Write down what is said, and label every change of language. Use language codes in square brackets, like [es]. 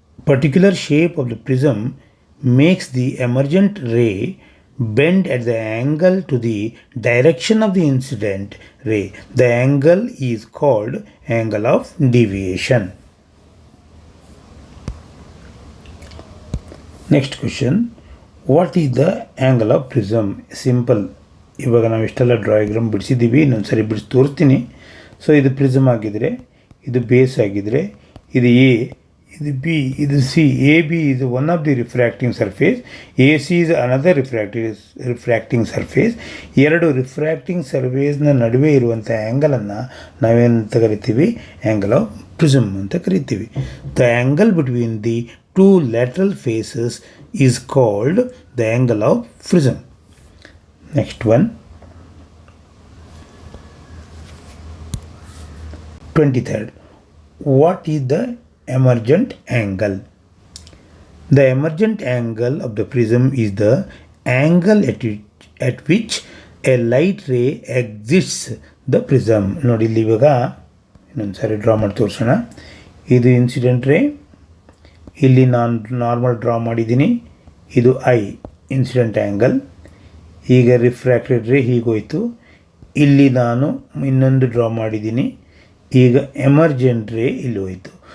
[en] particular shape of the prism makes the emergent ray bend at the angle to the direction of the incident ray. The angle is called angle of deviation. Next question, what is the angle of prism? Simple. [kn] ಇವಾಗ ನಾವು ಇಷ್ಟೆಲ್ಲ ಡ್ರಾಯಿಗ್ರಾಮ್ ಬಿಡಿಸಿದ್ದೀವಿ, ಇನ್ನೊಂದು ಸರಿ ಬಿಡಿಸಿ ತೋರಿಸ್ತೀನಿ. So ಇದು prism ಆಗಿದ್ರೆ, ಇದು ಬೇಸ್ ಆಗಿದ್ರೆ, ಇದು ಎ, ಇದು ಬಿ, ಇದು C. [en] A B is one of the refracting surface, AC is another refracting surface. [kn] ಎರಡು ರಿಫ್ರ್ಯಾಕ್ಟಿಂಗ್ ಸರ್ಫೇಸ್ನ ನಡುವೆ ಇರುವಂಥ ಆ್ಯಂಗಲನ್ನು ನಾವೇನಂತ ಕರಿತೀವಿ? ಆ್ಯಂಗಲ್ ಆಫ್ ಪ್ರಿಸಮ್ ಅಂತ ಕರಿತೀವಿ. [en] The angle between the two lateral faces is called the angle of prism. Next one, 23rd. What is the emergent angle? The emergent angle of the prism is the angle at which a light ray exits the prism. [kn] ನೋಡಿ ಇಲ್ಲಿ ಇವಾಗ ಇನ್ನೊಂದು ಸಾರಿ draw ಮಾಡಿ ತೋರಿಸೋಣ. ಇದು incident ರೇ, ಇಲ್ಲಿ ನಾನು ನಾರ್ಮಲ್ ಡ್ರಾ ಮಾಡಿದ್ದೀನಿ. ಇದು ಐ ಇನ್ಸಿಡೆಂಟ್ ಆ್ಯಂಗಲ್. ಈಗ ರಿಫ್ರ್ಯಾಕ್ಟೆಡ್ ರೇ ಹೀಗೋಯ್ತು. ಇಲ್ಲಿ ನಾನು ಇನ್ನೊಂದು ಡ್ರಾ ಮಾಡಿದ್ದೀನಿ. ಈಗ ಎಮರ್ಜೆಂಟ್ ರೇ ಇಲ್ಲಿ ಹೋಯಿತು.